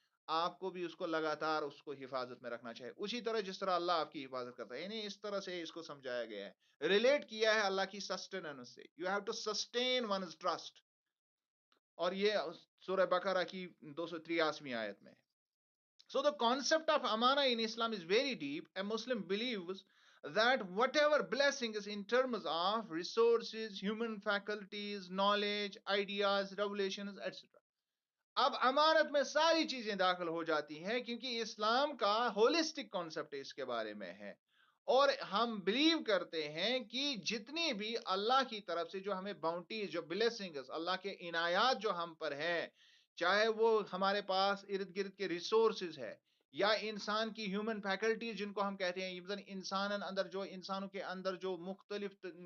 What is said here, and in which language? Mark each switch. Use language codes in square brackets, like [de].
[ur] آپ کو بھی اس کو لگاتار اس کو حفاظت میں رکھنا چاہیے، اسی طرح جس طرح اللہ آپ کی حفاظت کرتا ہے، یعنی اس طرح سے اس کو سمجھایا گیا ہے، ریلیٹ کیا ہے اللہ کی سسٹیننس سے، [en] you have to sustain one's trust, [ur] اور یہ سورہ بقرہ کی 283ویں آیت میں۔ [en] So the concept of amana in Islam is very deep. A Muslim believes that whatever blessings in terms of resources, human faculties, knowledge, ideas, revelations, etc. [ur] اب امانت میں ساری چیزیں داخل ہو جاتی ہیں، کیونکہ اسلام کا ہولسٹک کانسیپٹ اس کے بارے میں ہے، اور ہم بلیو کرتے ہیں کہ جتنی بھی اللہ کی طرف سے جو ہمیں باؤنٹیز، جو بلیسنگز، اللہ کے عنایات جو ہم پر ہیں، چاہے وہ ہمارے پاس ارد گرد کے ریسورسز ہے، یا انسان کی ہیومن فیکلٹیز جن کو ہم کہتے ہیں، انسانوں کے اندر جو مختلف